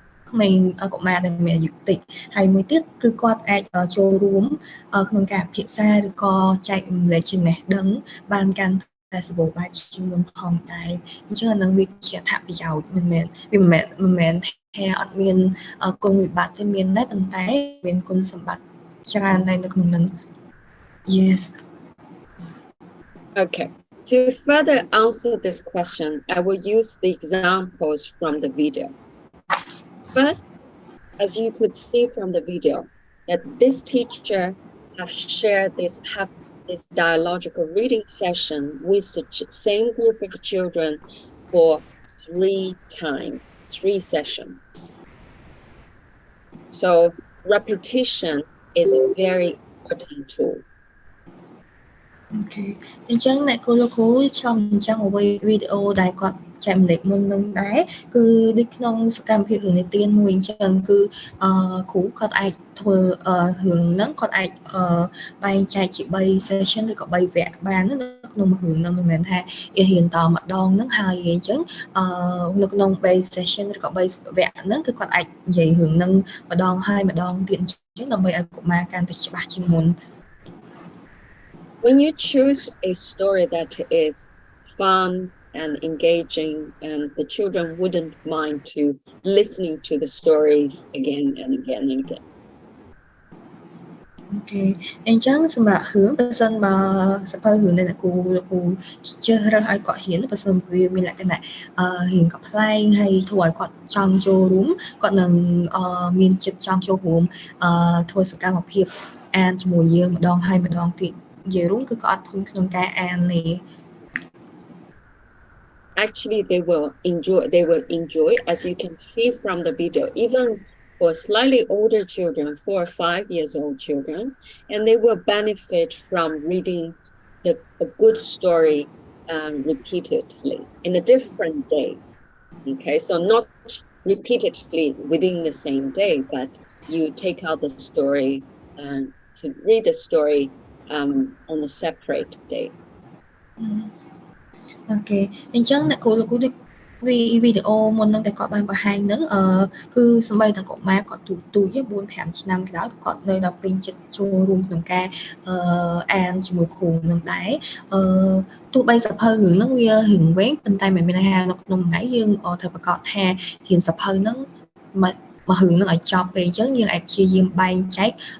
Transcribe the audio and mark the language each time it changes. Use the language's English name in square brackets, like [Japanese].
[Khmer] ក្មេងកុមារដែលមានអាយុតិចហើយមួយទៀតគឺគាត់អាចចូលរួមក្នុងការពិភាក្សាឬក៏ចែករំលែកចំណេះដឹងបានកាន់តែសម្បូរបែបជាងមុនផងដែរអញ្ចឹងអានឹងវាជាអត្ថប្រយោជន៍មិនមែនថាអត់មានគុណវិបត្តិទេមានដែរប៉ុន្តែមានគុណសម្បត្តិច្រើនដែរនៅក្នុងនឹង Yes [English] Okay, to further answer this question, I will use the examples from the video. First, as you could see from the video, that this teacher have shared this dialogical reading session with the same group of children for 3 times, 3 sessions. So repetition is a very important tool. Okay. [Khmer] អញ្ចឹងអ្នកគ្រូលោកគ្រូឆ្លងអញ្ចឹងវីដេអូដែលគាត់ចែកម្លែកមុននឹងដែរគឺដូចក្នុងសកម្មភាពរឿងនិទានមួយអញ្ចឹងគឺគ្រូគាត់អាចធ្វើរឿងហ្នឹងគាត់អាចបែងចែកជា3 session ឬក៏3វគ្គបាននៅក្នុងរឿងហ្នឹងមិនមែនថារៀនតម្ដងហ្នឹងហើយអញ្ចឹងនៅក្នុង3 session ឬក៏3វគ្គហ្នឹងគឺគាត់អាចនិយាយរឿងហ្នឹងម្ដងហើយម្ដងទៀតអញ្ចឹងដើម្បីឲ្យកុមារកាន់តែច្បាស់ជាងមុន [English] When you choose a story that is fun and engaging, and the children wouldn't mind to listening to the stories again and again and again. Okay. [Khmer] អញ្ចឹងសម្រាប់រឿងបើសិនបើសភៅរឿងដែលអ្នកគ្រូជ្រើសរើសឲ្យគាត់ហ៊ានបើសិនវាមានលក្ខណៈរៀងកំ ប្លែងហើយធ្វើឲ្យគាត់ចង់ចូលរួមគាត់នឹងមានចិត្តចង់ចូលរួមធ្វើសកម្មភាពអានជាមួយយើងម្ដងហើយម្ដងទៀតនិយាយរួមគឺគាត់អត់ធុញក្នុងការអានទេ [English] Actually, they will enjoy, as you can see from the video, even for slightly older children, 4 or 5 years old children, and they will benefit from reading a good story repeatedly in a different days. Okay, so not repeatedly within the same day, but you take out the story to read the story on the separate days. [Khmer] Okay អញ្ចឹងអ្នកគ្រូលោកគ្រូដូចវីដេអូមុនហ្នឹងតែគាត់បានបង្ហាញហ្នឹងគឺសម្បីតែកុមារគាត់ទូច 4 5 ឆ្នាំក៏ដោយគាត់នៅដល់ពេញចិត្តចូលរួមក្នុងការអានជាមួយគ្រូនឹងដែរទោះបីសភៅរឿងហ្នឹងវារឿងវែងប៉ុន្តែមិនមែនថានៅក្នុងថ្ងៃយើងត្រូវប្រកាសថារៀនសភៅហ្នឹងមករឿងហ្នឹងឲ្យចប់ពេលអញ្ចឹងយើងអាចព្យាយាមបែងចែក